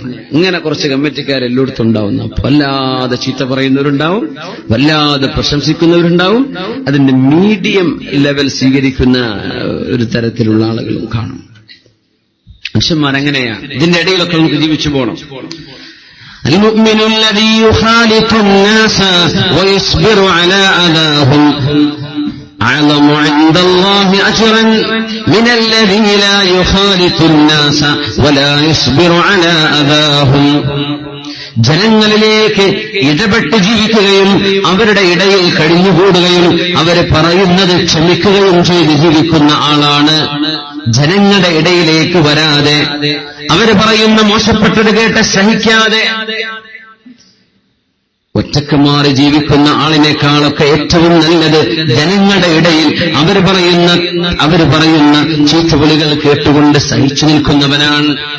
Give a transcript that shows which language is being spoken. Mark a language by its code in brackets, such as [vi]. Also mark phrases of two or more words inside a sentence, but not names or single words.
[ml] ഇങ്ങനെ കുറച്ച് കമ്മിറ്റിക്കാരെല്ലായിടത്തും ഉണ്ടാവുന്ന വല്ലാതെ ചീത്ത പറയുന്നവരുണ്ടാവും, വല്ലാതെ പ്രശംസിക്കുന്നവരുണ്ടാവും, അതിന്റെ [en] medium level [ml] സ്വീകരിക്കുന്ന ഒരു തരത്തിലുള്ള ആളുകളും കാണും. മനുഷ്യന്മാരങ്ങനെയാണ്. ഇതിന്റെ ഇടയിലൊക്കെ നമുക്ക് ജീവിച്ചു പോകണം. [ar] المؤمن الذي يخالط الناس ويصبر على أذاهم أعظم عند الله أجرا من الذي لا يخالط الناس ولا يصبر على أذاهم. [ml] ജനങ്ങളിലേക്ക് ഇടപെട്ട് ജീവിക്കുകയും അവരുടെ ഇടയിൽ കഴിഞ്ഞുകൂടുകയും അവരെ പറയുന്നത് ക്ഷമിക്കുകയും ചെയ്ത് ജീവിക്കുന്ന ആളാണ്. ജനങ്ങളുടെ ഇടയിലേക്ക് വരാതെ അവര് പറയുന്ന മോശപ്പെട്ടത് കേട്ട് സഹിക്കാതെ ഒറ്റക്ക് മാറി ജീവിക്കുന്ന ആളിനേക്കാളൊക്കെ ഏറ്റവും നല്ലത് ജനങ്ങളുടെ ഇടയിൽ അവര് പറയുന്ന ചീത്തവിളികൾ കേട്ടുകൊണ്ട് സഹിച്ചു നിൽക്കുന്നവനാണ്.